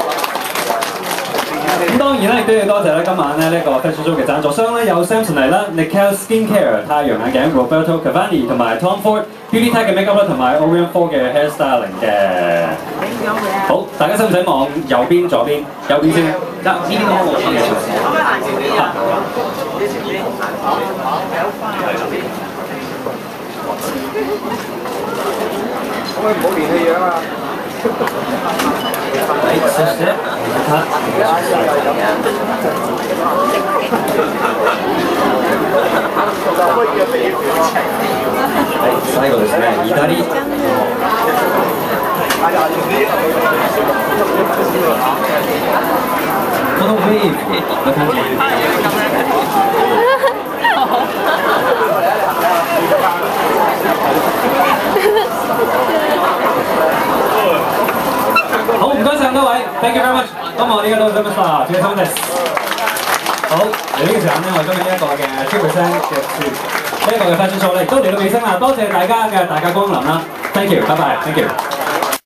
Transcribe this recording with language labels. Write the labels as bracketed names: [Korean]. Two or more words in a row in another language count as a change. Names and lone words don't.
[Cantonese] 咁當然咧，亦都要多謝咧今晚咧呢個 [English] fashion show [Cantonese] 嘅贊助商咧，有 Samsonite 啦、Nickel Skincare 太陽眼鏡、Roberto Cavalli 同埋 Tom Ford Beauty Tech 嘅 makeup 啦，同埋 Orion 4嘅 hairstyling 嘅。好，大家使唔使望右邊、左邊？右邊先。得呢啲都我嘅。可唔可以唔好連戲樣啊？ [Japanese] そして最後ですね、左。このウェーブな感じ。 [Cantonese] 好，唔該曬各位 ， [English] thank you very much。 [Cantonese] 咁我哋而家都咁樣啦，謝謝です。好，嚟呢個時間咧，我今日呢一個嘅 2% 嘅呢一個嘅 [English] fashion show [Cantonese] 咧，亦都嚟到尾聲啦。多謝大家嘅大駕光臨啦 ， [English] thank you， [Cantonese] 拜拜， [English] thank you。